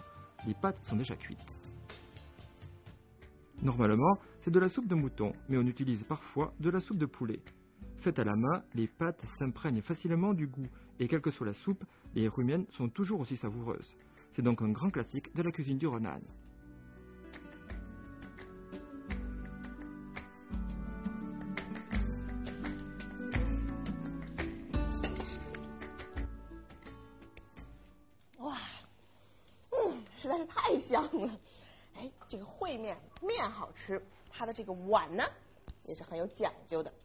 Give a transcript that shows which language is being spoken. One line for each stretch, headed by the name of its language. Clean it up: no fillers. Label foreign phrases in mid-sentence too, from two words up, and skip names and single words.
French: Les pâtes sont déjà cuites. Normalement, c'est de la soupe de mouton, mais on utilise parfois de la soupe de poulet. Faites à la main, les pâtes s'imprègnent facilement du goût, et quelle que soit la soupe, les huimian sont toujours aussi savoureuses. C'est donc un grand classique de la cuisine du Renan.
Chinese: Wow, 实在是太香了。哎，这个烩面面好吃，它的这个碗呢也是很有讲究的。